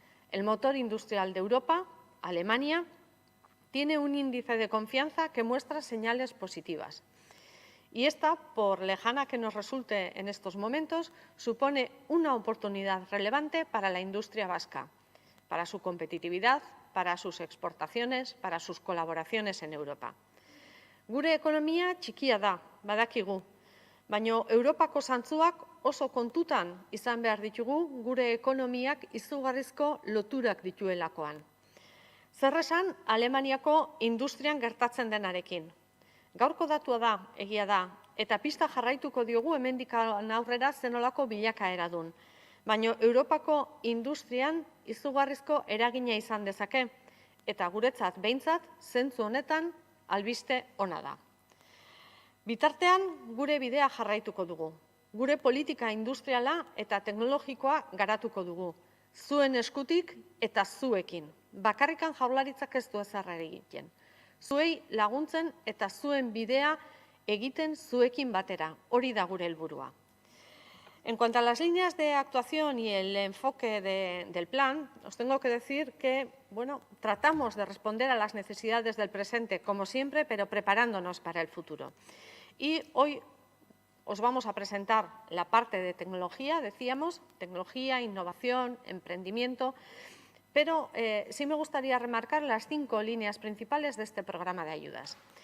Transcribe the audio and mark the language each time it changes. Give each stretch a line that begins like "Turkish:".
Spanish: El motor industrial de Europa, Alemania, tiene un índice de confianza que muestra señales positivas. Y esta, por lejana que nos resulte en estos momentos, supone una oportunidad relevante para la industria vasca, para su competitividad, para sus exportaciones, para sus colaboraciones en Europa.
Basque: Gure ekonomia txikia da, badakigu, baina Europako zantzuak oso kontutan izan behar ditugu gure ekonomiak izugarrizko loturak dituelakoan. Zer esan Alemaniako industrian gertatzen denarekin. Gaurko datua da, egia da, eta pista jarraituko diogu hemendik aurrera zenolako bilakaera dun. Baina Europako industrian izugarrizko eragina izan dezake, eta guretzat behintzat zentzu honetan albiste ona da. Bitartean gure bidea jarraituko dugu. Gure politika industriala eta teknologikoa garatuko dugu. Zuen eskutik eta zuekin. Bakarrikan Jaurlaritzak ez du ezer egiten. Zuei laguntzen eta zuen bidea egiten zuekin batera. Hori da gure helburua.
Spanish: En cuanto a las líneas de actuación y el enfoque del plan, os tengo que decir que, tratamos de responder a las necesidades del presente, como siempre, pero preparándonos para el futuro. Y hoy os vamos a presentar la parte de tecnología, decíamos, tecnología, innovación, emprendimiento, pero sí me gustaría remarcar las 5 líneas principales de este programa de ayudas.